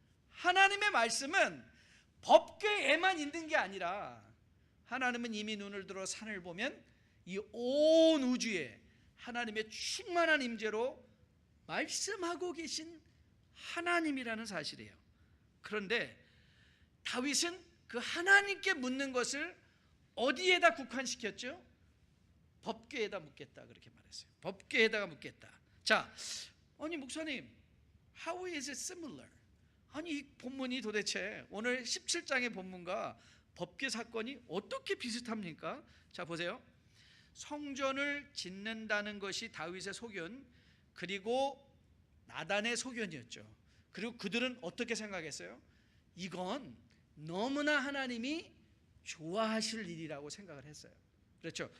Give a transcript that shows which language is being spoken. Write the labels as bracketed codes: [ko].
[ko] 하나님의 말씀은 법궤에만 있는 게 아니라 하나님은 이미 눈을 들어 산을 보면 이 온 우주에 하나님의 충만한 임재로 말씀하고 계신 하나님이라는 사실이에요. 그런데 다윗은 그 하나님께 묻는 것을 어디에다 국한시켰죠? 법궤에다 묻겠다 그렇게 말했어요. 법궤에다가 묻겠다. 자, 아니 목사님, [en] how is it similar? [ko] 아니 이 본문이 도대체 오늘 17장의 본문과 법궤 사건이 어떻게 비슷합니까? 자 보세요. 성전을 짓는다는 것이 다윗의 소견, 그리고 나단의 소견이었죠. 그리고 그들은 어떻게 생각했어요? 이건 너무나 하나님이 좋아하실 일이라고 생각을 했어요. 그렇죠?